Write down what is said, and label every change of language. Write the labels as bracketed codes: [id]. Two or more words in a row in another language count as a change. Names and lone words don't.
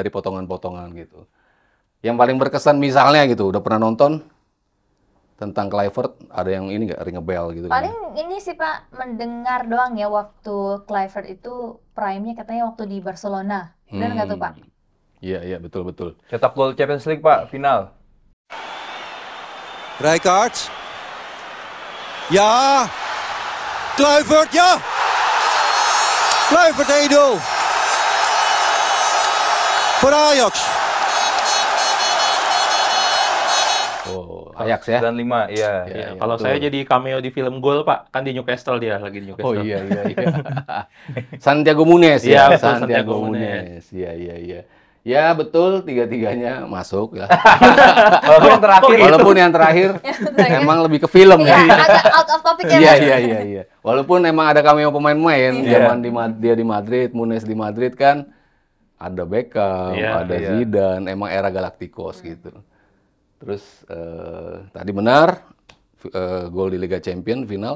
[id] dari potongan-potongan gitu. Yang paling berkesan misalnya gitu, udah pernah nonton tentang Kluivert, ada yang ini nggak, [en] ring a bell [id] gitu? Paling ini sih, Pak, mendengar doang ya waktu Kluivert itu prime-nya katanya waktu di Barcelona. Benar nggak tuh, Pak? Iya, betul. Cetak gol Champions League, Pak, final. [nl] Rijkaard. Ja. Kluivert, ja. Kluivert 1-0. Voor Ajax. [id] Oh, Ajax ya? 95, iya. Iya, Kalau betul. saya jadi cameo di film Gol, Pak, kan di Newcastle dia lagi di Oh Newcastle. iya. Santiago Munez Iya, ya, betul, Santiago Santiago Munez. Iya. Ya betul, tiga-tiganya masuk ya. Walaupun yang terakhir Walaupun yang terakhir emang lebih ke film Iya, ya. agak [en] out of topic [id] ya, Pak. Iya. Walaupun emang ada cameo pemain-pemain, Iya. zaman dia di Madrid, Munez di Madrid kan ada Beckham, Iya, ada iya. Zidane, emang era Galacticos gitu. Terus tadi benar gol di Liga Champions final.